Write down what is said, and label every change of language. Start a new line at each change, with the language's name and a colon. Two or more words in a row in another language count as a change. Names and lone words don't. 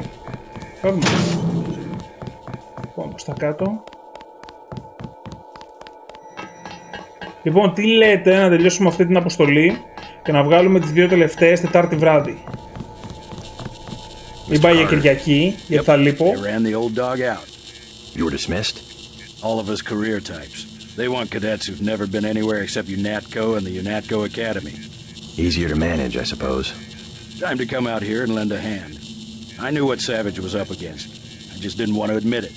Greek: Θα δούμε. Πάμε στα κάτω. Λοιπόν, τι λέτε να τελειώσουμε αυτή την αποστολή και να βγάλουμε τις δύο τελευταίες Τετάρτη βράδυ. Μην πάει για Κυριακή, γιατί θα λείπω.
English: You were dismissed? All of us career types. They want cadets who've never been anywhere except UNATCO and the UNATCO Academy. Easier to manage, I suppose. Time to come out here and lend a hand. I knew what Savage was up against. I just didn't want to admit it.